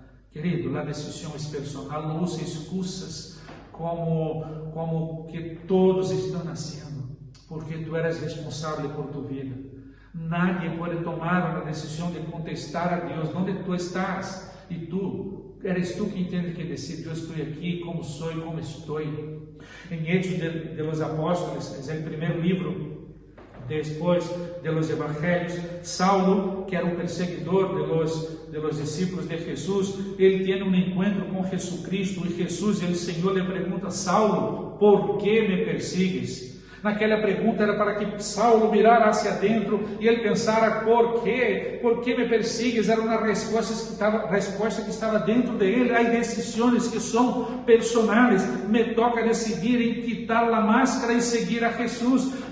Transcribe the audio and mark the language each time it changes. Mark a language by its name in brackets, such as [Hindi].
[Portuguese] Querido, a decisão é personal. Não use excusas como que todos estão nascendo, porque tu eres responsável por tu vida. Nadie pode tomar uma decisão de contestar a Deus onde tu estás, e tu [Spanish] Eres tú quien tiene que decir, yo estoy aquí, como soy, como estoy. En Hechos de los Apóstoles, es el primer libro después de los Evangelios, Saulo, que era un perseguidor de los discípulos de Jesús, él tiene un encuentro con Jesucristo y Jesús, el Señor le pregunta, Saulo, ¿por qué me persigues? [Portuguese] Naquela pergunta era para que Saulo [Spanish] mirara hacia dentro [Portuguese] e ele pensara, por quê? [Spanish] Por que me persigues? [Portuguese] Era uma resposta que estava dentro de ele. Há decisões que são personais. Me toca decidir em quitar a máscara e seguir a Jesus.